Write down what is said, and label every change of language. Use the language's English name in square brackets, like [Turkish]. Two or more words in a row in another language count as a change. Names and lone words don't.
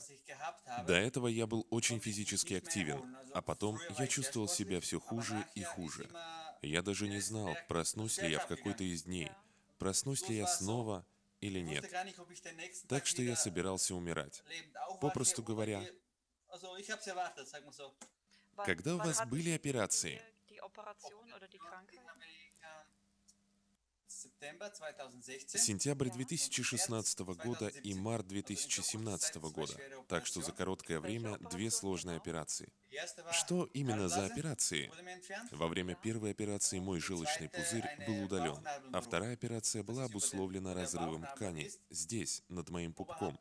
[Russian] До этого я был очень физически активен, а потом я чувствовал себя все хуже и хуже. Я даже не знал, проснусь ли я в какой-то из дней, [German] Ja. [Russian] проснусь ли я снова или нет. Так что я собирался умирать. Попросту говоря, когда у [German] Wann [Russian] вас [German] hatten [Russian] были [German] Sie [Russian] операции? [German] die Operation oder die Krankheit? [Russian] Сентябрь [German] Ja. [Russian] 2016 года и март 2017 года, так что за короткое [German] Welche [Russian] время 2 сложные [German] Operation genau? [Russian] операции. Что именно за операции? Во время [German] Ja. [Russian] первой операции мой желчный пузырь был удален, а вторая операция была обусловлена разрывом ткани здесь, над моим пупком.